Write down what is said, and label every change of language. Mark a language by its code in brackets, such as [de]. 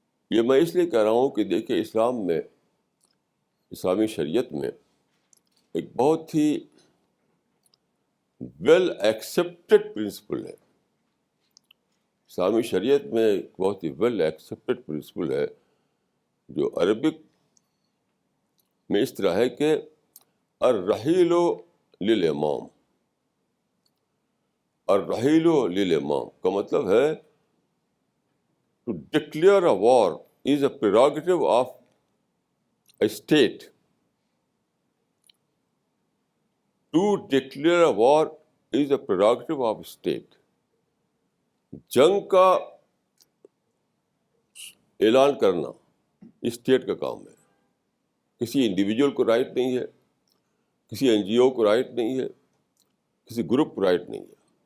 [ur] یہ میں اس لیے کہہ رہا ہوں کہ دیکھیے, اسلام میں, اسلامی شریعت میں ایک بہت ہی ویل ایکسیپٹڈ پرنسپل ہے. اسلامی شریعت میں ایک بہت ہی ویل ایکسیپٹڈ پرنسپل ہے جو عربک میں اس طرح ہے کہ الرحیل للامام. الرحیل للامام کا مطلب ہے [en] to declare a war is a prerogative of a state. To declare a war is a prerogative of a state. [ur] جنگ کا اعلان کرنا اسٹیٹ کا کام ہے. کسی انڈیویجول کو رائٹ نہیں ہے, کسی این جی او کو رائٹ نہیں ہے, کسی گروپ کو رائٹ نہیں ہے.